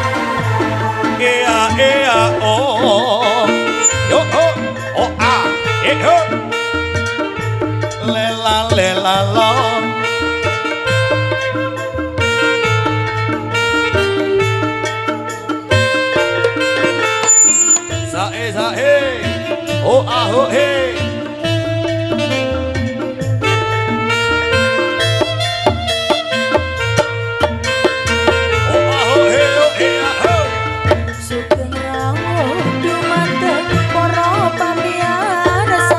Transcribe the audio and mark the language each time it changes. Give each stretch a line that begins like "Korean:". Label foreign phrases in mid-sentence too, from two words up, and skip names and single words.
Javanese: ea ea o yo o a e Yo. Lela lela lo. Sae sae. Oh ah oh he. Sugeng rawuh dumateng para pamiyarsa